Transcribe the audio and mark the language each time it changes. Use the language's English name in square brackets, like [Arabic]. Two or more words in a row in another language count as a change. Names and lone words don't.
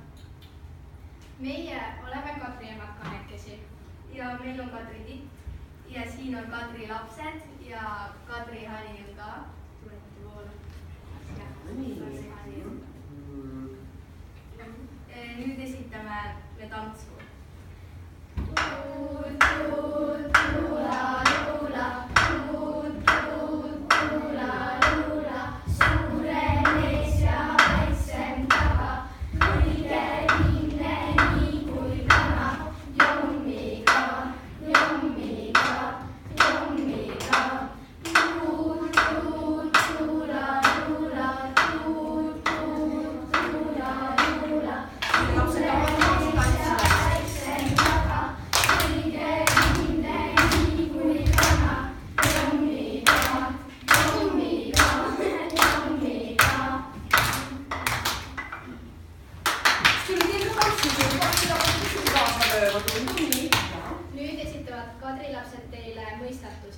[Estonian] Meie oleme Kadri emad kahekesi ja meil on Kadri titt ja siin on Kadri lapsed ja Kadri hani on ka. Tulete poole. Nüüd esitame me tantsu. Tuud, tuud, tuula, luula, tuud, tuud, tuula, luula, suure mees ja väiksem taga, õige linne nii kui kana, jommiga, jommiga, jommiga. Tuud, tuud, tuula, luula, tuud, tuud, tuula, luula, suure mees ja väiksem taga, õige linne nii kui kana, jommiga, jommiga, jommiga. Nüüd esitavad Kadri lapsed teile mõistatusi.